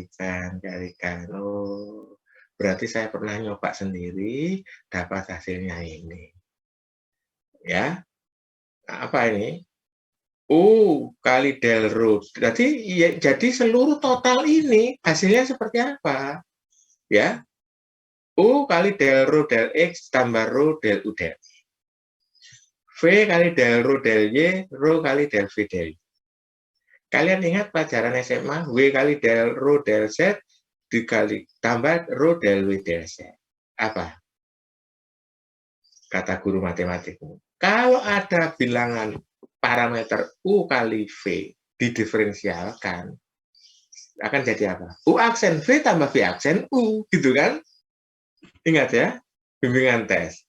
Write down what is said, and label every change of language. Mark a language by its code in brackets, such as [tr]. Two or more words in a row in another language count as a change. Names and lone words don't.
[id] Oh, berarti saya pernah nyoba sendiri, dapat hasilnya ini. Ya, nah, apa ini? Kali del rho. Jadi seluruh total ini hasilnya seperti apa? Ya. U kali del rho del X tambah rho del U del Y. V kali del rho del Y, rho kali del V del Y. Kalian ingat pelajaran SMA, W kali del rho del Z dikali tambah rho del W del Z. Apa? Kata guru matematikmu. Kalau ada bilangan parameter U kali V didiferensialkan, akan jadi apa? U aksen V tambah V aksen U, gitu kan? Ingat ya, bimbingan tes.